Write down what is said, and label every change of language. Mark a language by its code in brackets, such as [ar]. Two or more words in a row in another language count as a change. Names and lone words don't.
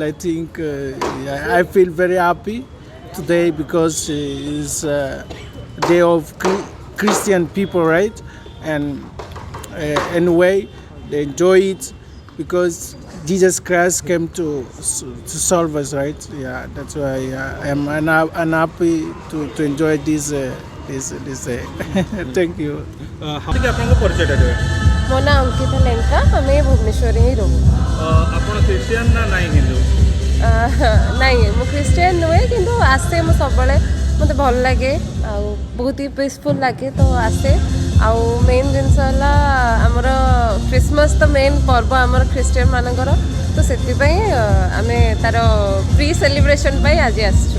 [en] I think yeah, I feel very happy today because it's day of Christian people, right? And anyway, they enjoy it because Jesus Christ came to solve us, right? Yeah, that's why I'm happy to enjoy this day. Thank you. [or] ଟିକେ ଆପଣଙ୍କ ପରିଚୟଟା ଦେବେ। ମୋ ନାଁ ଅଙ୍କିତା ଲେଙ୍କା ଆମେ ଭୁବନେଶ୍ୱରରେ ହିଁ ରହୁ ଆପଣ ଖ୍ରୀଷ୍ଟିଆନ ନା ନାଇଁ ହିନ୍ଦୁ? ନାଇଁ ମୁଁ ଖ୍ରୀଷ୍ଟିଆନ ନୁହେଁ କିନ୍ତୁ ଆସେ ମୁଁ ସବୁବେଳେ ମୋତେ ଭଲ ଲାଗେ ଆଉ ବହୁତ ହି ପିସଫୁଲ୍ ଲାଗେ ତ ଆସେ ଆଉ ମେନ୍ ଜିନିଷ ହେଲା ଆମର କ୍ରିସମସ୍ ତ ମେନ୍ ପର୍ବ ଆମର ଖ୍ରୀଷ୍ଟିଆନ ମାନଙ୍କର ତ ସେଥିପାଇଁ ଆମେ ତାର [en] pre celebration [or] ପାଇଁ ଆଜି ଆସିଛୁ।